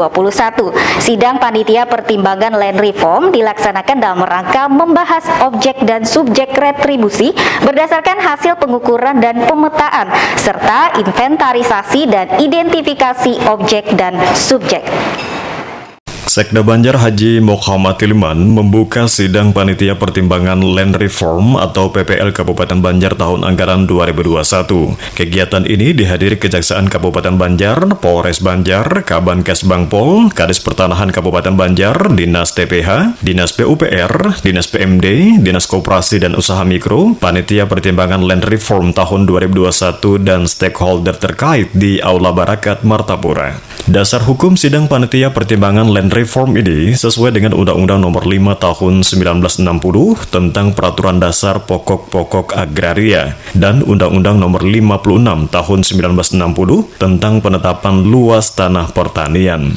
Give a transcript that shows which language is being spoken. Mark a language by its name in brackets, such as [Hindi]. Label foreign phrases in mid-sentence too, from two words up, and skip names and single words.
[Indonesian] Sidang panitia pertimbangan [English] Land Reform [Indonesian] dilaksanakan dalam rangka membahas objek dan subjek retribusi berdasarkan hasil pengukuran dan pemetaan serta inventarisasi dan identifikasi objek dan subjek. Sekda Banjar Haji Muhammad Hilman membuka sidang panitia pertimbangan [English] Land Reform [Indonesian] atau PPL Kabupaten Banjar tahun anggaran 2021. Kegiatan ini dihadiri Kejaksaan Kabupaten Banjar, Polres Banjar, Kabankes Bangpol, Kadis Pertanahan Kabupaten Banjar, Dinas TPH, Dinas PUPR, Dinas PMD, Dinas Koperasi dan Usaha Mikro, Panitia Pertimbangan [English] Land Reform [Indonesian] tahun 2021 dan stakeholder terkait di Aula Barakat Martapura. Dasar hukum sidang panitia pertimbangan [English] Land Reform [Indonesian] ini sesuai dengan Undang-Undang Nomor 5 Tahun 1960 tentang Peraturan Dasar Pokok-Pokok Agraria dan Undang-Undang Nomor 56 Tahun 1960 tentang Penetapan Luas Tanah Pertanian.